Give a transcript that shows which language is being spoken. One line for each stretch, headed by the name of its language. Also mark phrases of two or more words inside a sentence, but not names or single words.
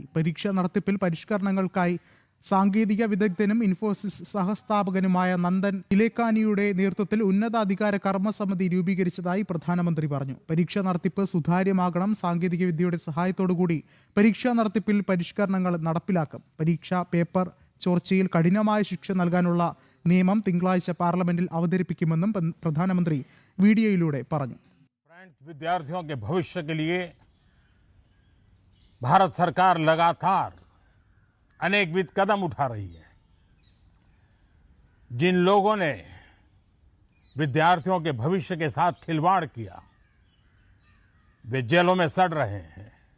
Malayalam: പരീക്ഷാ നടത്തിപ്പിൽ പരിഷ്കരണങ്ങൾക്കായി സാങ്കേതിക വിദഗ്ധനും ഇൻഫോസിസ് സഹസ്ഥാപകനുമായ നന്ദൻ നിലേക്കാനിയുടെ നേതൃത്വത്തിൽ ഉന്നതാധികാര കർമ്മസമിതി രൂപീകരിച്ചതായി പ്രധാനമന്ത്രി പറഞ്ഞു. പരീക്ഷാ നടത്തിപ്പ് സുതാര്യമാകണം. സാങ്കേതിക വിദ്യയുടെ സഹായത്തോടുകൂടി പരീക്ഷാ നടത്തിപ്പിൽ പരിഷ്കരണങ്ങൾ നടപ്പിലാക്കും. പരീക്ഷാ പേപ്പർ ചോർച്ചയിൽ കഠിനമായ ശിക്ഷ നൽകാനുള്ള നിയമം തിങ്കളാഴ്ച പാർലമെന്റിൽ അവതരിപ്പിക്കുമെന്നും പ്രധാനമന്ത്രി വീഡിയോയിലൂടെ പറഞ്ഞു.
Hindi: विद्यार्थियों के भविष्य के लिए भारत सरकार लगातार अनेकविध कदम उठा रही है। जिन लोगों ने विद्यार्थियों के भविष्य के साथ खिलवाड़ किया वे जेलों में सड़ रहे हैं।